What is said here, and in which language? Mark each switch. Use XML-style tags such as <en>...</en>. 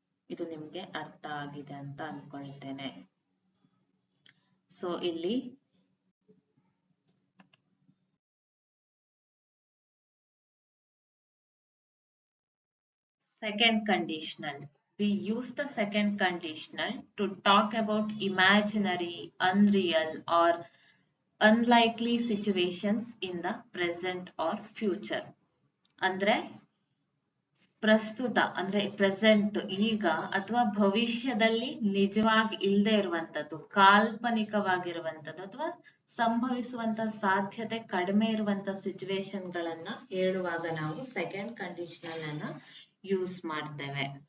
<kn>ಇದು ನಿಮ್ಗೆ ಅರ್ಥ ಆಗಿದೆ ಅಂತ ಅನ್ಕೊಳ್ತೇನೆ. ಸೊ ಇಲ್ಲಿ second conditional.</kn> <en>We use the second conditional to talk about imaginary, unreal or unlikely situations in the present or future.</en> <kn>ಅಂದ್ರೆ ಪ್ರಸ್ತುತ ಅಂದ್ರೆ ಪ್ರೆಸೆಂಟ್ ಈಗ ಅಥವಾ ಭವಿಷ್ಯದಲ್ಲಿ ನಿಜವಾಗಿ ಇಲ್ಲದೆ ಇರುವಂತದ್ದು, ಕಾಲ್ಪನಿಕವಾಗಿರುವಂತದ್ದು ಅಥವಾ ಸಂಭವಿಸುವಂತ ಸಾಧ್ಯತೆ ಕಡಿಮೆ ಇರುವಂತ ಸಿಚುವೇಶನ್ಗಳನ್ನ ಹೇಳುವಾಗ ನಾವು ಸೆಕೆಂಡ್ ಕಂಡೀಷನಲ್ ಅನ್ನ ಯೂಸ್ ಮಾಡ್ತೇವೆ.</kn>